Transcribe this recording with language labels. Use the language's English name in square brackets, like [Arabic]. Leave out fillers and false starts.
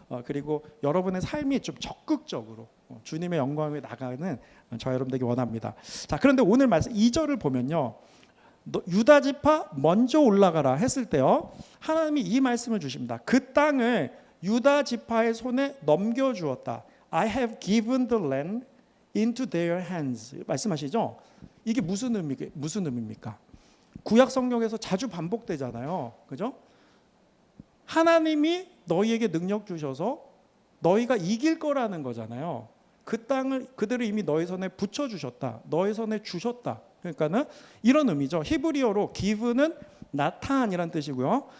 [Korean] 그리고 여러분의 삶이 좀 적극적으로 주님의 영광에 나가는 저 여러분들에게 원합니다. 자, 그런데 오늘 말씀 2절을 보면요. 유다 지파 먼저 올라가라 했을 때요. 하나님이 이 말씀을 주십니다. 그 땅을 유다 지파의 손에 넘겨 주었다. [English] I have given the land into their hands. [Korean] 말씀하시죠? 이게 무슨 의미입니까? 구약 성경에서 자주 반복되잖아요. 그죠? 하나님이 너희에게 능력 주셔서 너희가 이길 거라는 거잖아요. 그 땅을 그들을 이미 너희 손에 붙여 주셨다. 너희 손에 주셨다. 그러니까는 이런 의미죠. 히브리어로 give는 나타안이란 뜻이고요.